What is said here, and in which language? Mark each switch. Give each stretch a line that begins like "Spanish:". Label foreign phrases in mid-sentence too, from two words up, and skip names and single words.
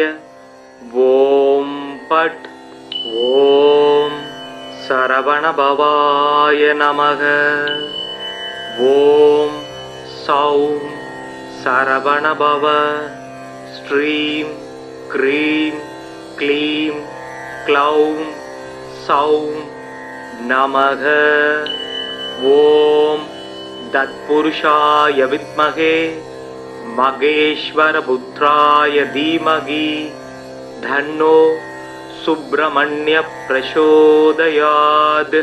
Sanskrit: ॐ पट् ॐ सरवणभवाय नमः। ॐ सौं सरवणभव। श्रीं क्रीं क्लीं क्लौं सौं நமக. ॐ तत्पुरुषाय विद्महे महेश्वर पुत्राय धीमहि तन्नो सुब्रह्मण्य प्रचोदयात्.